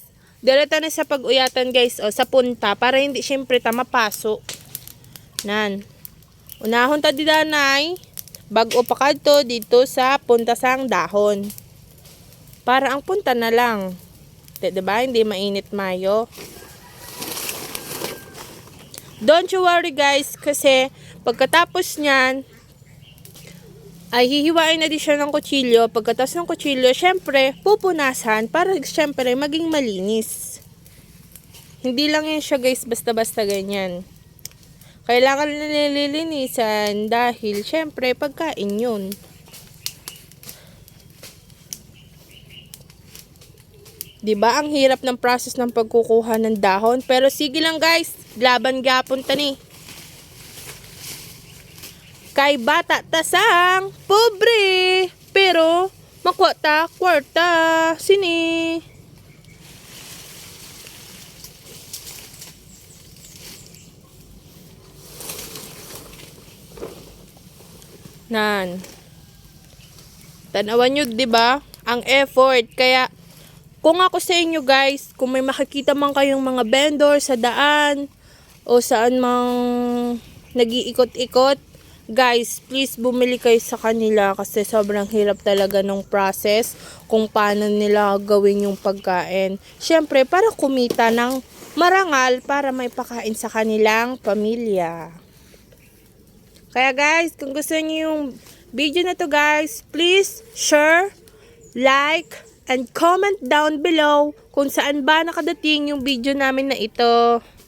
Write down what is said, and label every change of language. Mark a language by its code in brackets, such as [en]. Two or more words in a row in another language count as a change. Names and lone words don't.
[tl] Diretso na sa pag-uyatan guys o sa punta para hindi syempre ta mapaso. [hil] Nan. Unahon ta di danay. Bag-o pa kadto dito sa punta sang dahon. [tl] Para ang punta na lang. Diba? Hindi mainit mayo. [en] Don't you worry guys [tl] kasi pagkatapos niyan ay hihiwain na din siya ng kutsilyo. Pagkatapos ng kutsilyo, syempre pupunasan para syempre maging malinis. Hindi lang yan siya guys basta-basta ganyan. Kailangan na nililinisan dahil syempre pagkain yun. Diba ang hirap ng process ng pagkukuha ng dahon? Pero sige lang guys, [hil] laban gapon ta ni. Kay bata tasang pobre, pero makuha ta kwarta. Sini. Nan. [tl] Tanawan nyo, diba? Ang effort. Kaya kung ako sa inyo guys, kung may makikita man kayong mga vendor sa daan o saan mang nag-iikot-ikot, guys, please bumili kayo sa kanila kasi sobrang hirap talaga ng process kung paano nila gawin yung pagkain. Siyempre, para kumita ng marangal para may pakain sa kanilang pamilya. Kaya guys, kung gusto niyo yung video na to guys, please [en] share, like, and comment down below [tl] kung saan ba nakadating yung video namin na ito.